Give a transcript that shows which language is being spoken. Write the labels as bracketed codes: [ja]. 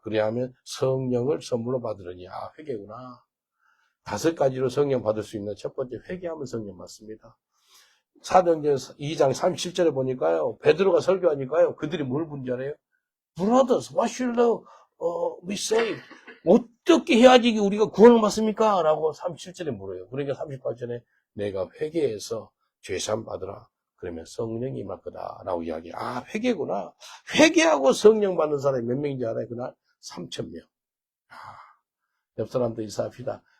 [ko] 그리하면 성령을 선물로 받으려니. 회개구나. 5가지로 성령 받을 수 있는 첫 번째, 회개하면 성령 받습니다. 사도행전 2장 37절에 보니까요, 베드로가 설교하니까요, 그들이 뭘 문제래요? [en] Brothers, what shall we say? [ko] 어떻게 해야지 우리가 구원을 받습니까? 라고 37절에 물어요. 그러니까 38절에 내가 회개해서 죄사함 받으라. 그러면 성령이 임할 거다. 라고 이야기해요. 회개구나. 회개하고 성령 받는 사람이 몇 명인지 알아요? 그날 3,000명. 옆 사람도 인사합시다.